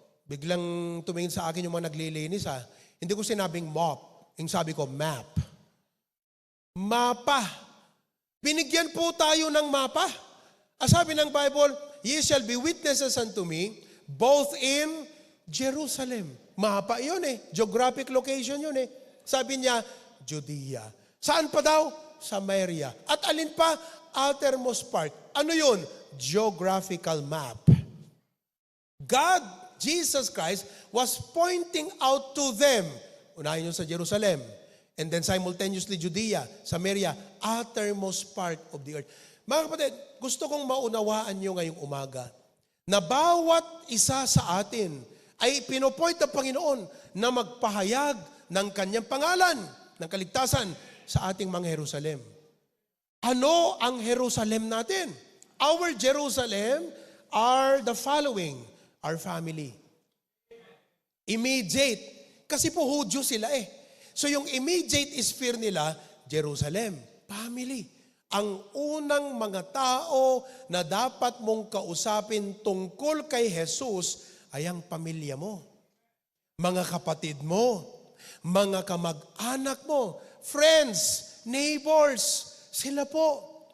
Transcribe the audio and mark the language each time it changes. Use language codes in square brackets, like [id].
[tl] Biglang tumingin sa akin yung mga naglilinis Hindi ko sinabing mop. Yung sabi ko, map. Mapa. Binigyan po tayo ng mapa. Sabi ng Bible, [en] ye shall be witnesses unto me, both in Jerusalem. [tl] Mapa yun Geographic location yun Sabi niya, Judea. Saan pa daw? Samaria. At alin pa? Outermost part. Ano yun? [en] Geographical map. God, Jesus Christ, was pointing out to them. [tl] Unahin yun sa Jerusalem. [en] And then simultaneously Judea, Samaria, outermost part of the earth. [tl] Mga kapatid, gusto kong maunawaan nyo ngayong umaga na bawat isa sa atin ay pinopoint ng Panginoon na magpahayag ng kanyang pangalan, ng kaligtasan sa ating mga Jerusalem. Ano ang Jerusalem natin? [en] Our Jerusalem are the following. Our family. Immediate. [tl] Kasi po Hudyo sila eh. So yung immediate sphere nila, Jerusalem, family. Ang unang mga tao na dapat mong kausapin tungkol kay Jesus ay ang pamilya mo, mga kapatid mo, mga kamag-anak mo, friends, neighbors, sila po.